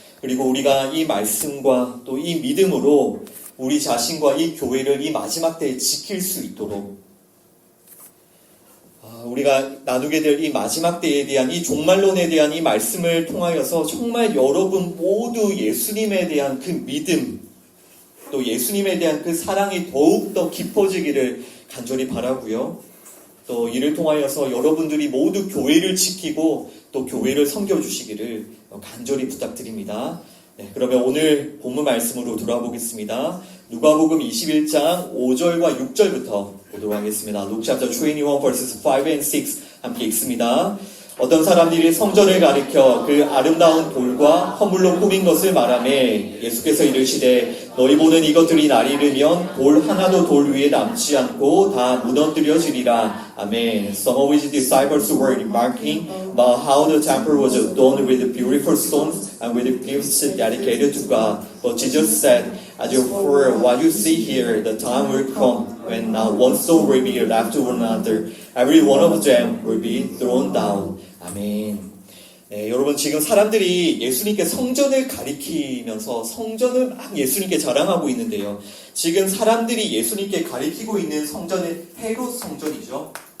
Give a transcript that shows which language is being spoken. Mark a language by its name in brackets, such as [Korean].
[Korean] 그리고 우리가 이 말씀과 또 이 믿음으로 우리 자신과 이 교회를 이 마지막 때에 지킬 수 있도록 우리가 나누게 될 이 마지막 때에 대한 이 종말론에 대한 이 말씀을 통하여서 정말 여러분 모두 예수님에 대한 그 믿음, 또 예수님에 대한 그 사랑이 더욱더 깊어지기를 간절히 바라고요. 또 이를 통하여서 여러분들이 모두 교회를 지키고 또 교회를 섬겨주시기를 간절히 부탁드립니다. 네, 그러면 오늘 본문 말씀으로 돌아보겠습니다. 누가복음 21장 5절과 6절부터 보도록 하겠습니다. [English] Luke chapter 21 verses 5 and 6 [Korean] 함께 읽습니다. 어떤 사람들이 성전을 가리켜 그 아름다운 돌과 허물로 꾸민 것을 말하매 예수께서 이르시되 너희 보는 이것들이 날이 이르면 돌 하나도 돌 위에 남지 않고 다 무너뜨려지리라. 아멘. [English] Some of his disciples were remarking about how the temple was adorned with beautiful stones and with gifts dedicated to God. But Jesus said, as you heard what you see here, the time will come when not one stone will be left to another. Every one of them will be thrown down. [Korean] 아멘. 네, 여러분 지금 사람들이 예수님께 성전을 가리키면서 성전을 막 예수님께 자랑하고 있는데요. 지금 사람들이 예수님께 가리키고 있는 성전은 헤롯 성전이죠.